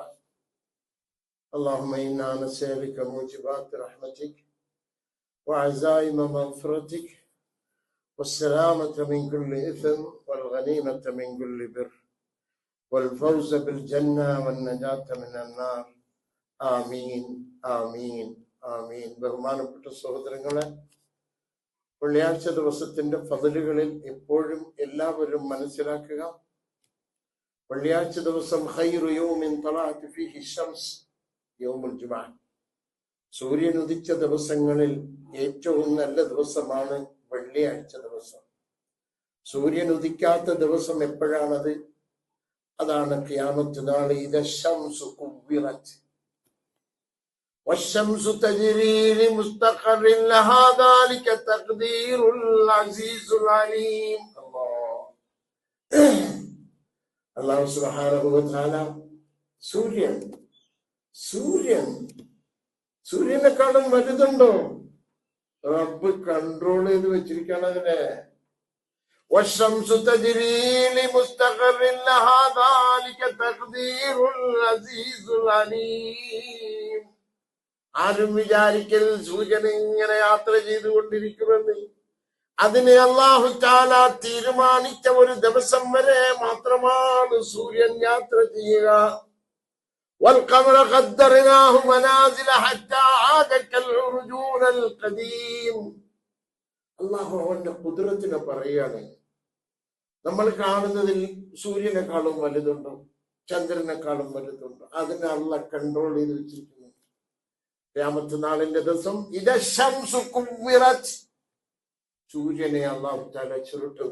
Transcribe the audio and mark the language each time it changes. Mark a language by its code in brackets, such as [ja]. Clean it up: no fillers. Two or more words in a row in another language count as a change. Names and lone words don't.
[ar] اللهم إنا نسألك موجبات رحمتك وعزائم مغفرتك والسلامة من كل إثم والغنيمة من كل بر والفوز بالجنة والنجاة من النار. آمين آمين ആമീൻ. [ml] ബഹുമാനപ്പെട്ട സഹോദരങ്ങളെ, വെള്ളിയാഴ്ച ദിവസത്തിന്റെ ഫضലുകളിൽ എപ്പോഴും എല്ലാവരും മനസ്സിലാക്കുക, വെള്ളിയാഴ്ച ദിവസം [ar] خير يوم طلعت فيه شمس يوم الجمعة. [ml] സൂര്യൻ ഉദിച്ച ദിവസങ്ങളിൽ ഏറ്റവും നല്ല ദിവസമാണ് വെള്ളിയാഴ്ച ദിവസം. സൂര്യൻ ഉദിക്കാത്ത ദിവസം എപ്പോഴാണത്? അതാണ് ഖിയാമത്ത് നാൾ. [ar] إذا الشمس كورت والشمس تجري لمستقر لها ذلك تقدير العزيز العليم. الله سبحانه وتعالى [ml] സൂര്യനെക്കാളും വലുതുണ്ടോ? റബ്ബ് കൺട്രോൾ ചെയ്ത് വെച്ചിരിക്കുകയാണ് അതിനെ. [ar] والشمس تجري لمستقر لها ذلك تقدير العزيز العليم. [ml] ആരും വിചാരിക്കൽ സൂര്യൻ ഇങ്ങനെ യാത്ര ചെയ്തുകൊണ്ടിരിക്കുമെന്ന്. അതിനെ [ar] الله تعالى [ml] തീരുമാനിച്ച ഒരു ദിവസം വരെ മാത്രമാണ് സൂര്യൻ യാത്ര ചെയ്യുക. [ar] والقمر قدرناه منازل حتى عاد كالعرجون القديم. [ml] അല്ലാഹു അവന്റെ ഖുദ്റത്തിനെ പറയാണ്. നമ്മൾ കാണുന്നതിൽ സൂര്യനെക്കാളും വലുതുണ്ടോ? ചന്ദ്രനെക്കാളും വലുതുണ്ടോ? അതിനെ അല്ലാഹു കൺട്രോൾ ചെയ്ത് വെച്ചിരിക്കുന്നു. ഖിയാമത്ത് നാളിന്റെ ദിവസം ഇദ ശംസു കുവ്വിറത്, സൂര്യനെ [ar] الله تعالى [ml] ചുരുട്ടും.